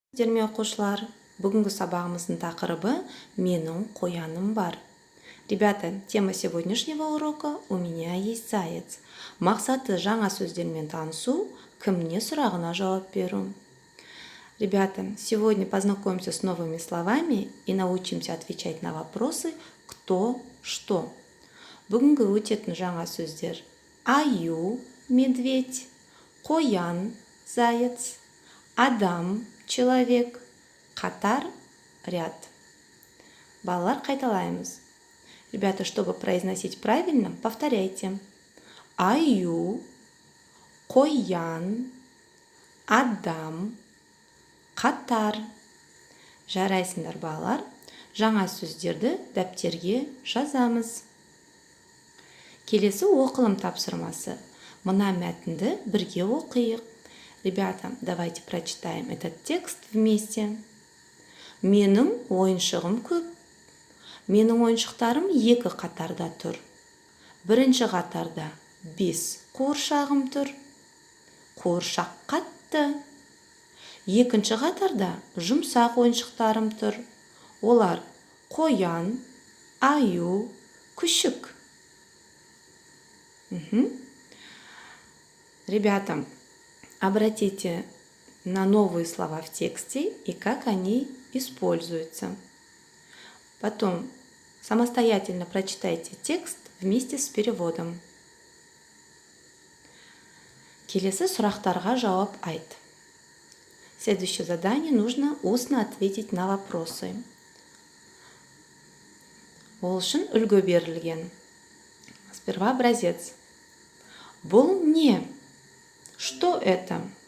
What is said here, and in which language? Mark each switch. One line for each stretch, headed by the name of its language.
Kazakh: Дерме оқушылар, бүгінгі сабағымыздың тақырыбы «Менің қояным бар».
Russian: Ребята, тема сегодняшнего урока «У меня есть заяц».
Kazakh: Мақсаты жаңа сөздермен танысу, кім-не сұрағына жауап беру.
Russian: Ребята, сегодня познакомимся с новыми словами и научимся отвечать на вопросы «кто», «что».
Kazakh: Бүгінгі өтетін жаңа сөздер: аю,
Russian: медведь,
Kazakh: қоян,
Russian: заяц,
Kazakh: адам,
Russian: человек,
Kazakh: қатар,
Russian: ряд.
Kazakh: Балалар, қайталаймыз.
Russian: Ребята, чтобы произносить правильно, повторяйте.
Kazakh: Аю, қоян, адам, қатар. Жарайсыңдар, балалар. Жаңа сөздерді дәптерге жазамыз. Келесі оқылым тапсырмасы. Мына мәтінді бірге оқиық.
Russian: Ребята, давайте прочитаем этот текст вместе.
Kazakh: Менің ойыншығым көп. Менің ойыншықтарым екі қатарда тұр. Бірінші қатарда 5 қуыршағым тұр. Қуыршақ қатты. Екінші қатарда жұмсақ ойыншықтарым тұр. Олар қоян, аю, күшік.
Russian: Ребята, обратите на новые слова в тексте и как они используются. Потом самостоятельно прочитайте текст вместе с переводом.
Kazakh: Келесі сұрақтарға жауап айт.
Russian: Следующее задание: нужно устно ответить на вопросы.
Kazakh: Ол үшін үлгі берілген.
Russian: Сперва образец.
Kazakh: Бұл не?
Russian: Что это?